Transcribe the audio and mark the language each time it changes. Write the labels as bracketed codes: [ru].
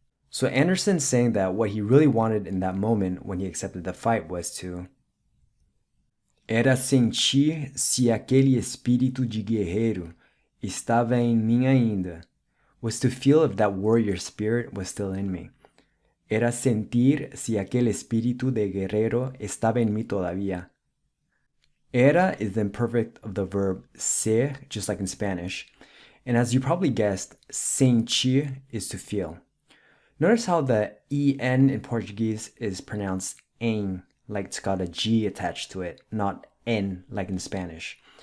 [en] So Anderson's saying that what he really wanted in that moment when he accepted the fight was to [pt] era sentir se aquele espírito de guerreiro estava em mim ainda, [en] was to feel if that warrior spirit was still in me. [es] Era sentir si aquel espíritu de guerrero estaba en mí todavía. [en] Era is the imperfect of the verb ser, just like in Spanish. And as you probably guessed, sentir is to feel. Notice how the en in Portuguese is pronounced en, like it's got a G attached to it, not en like in Spanish.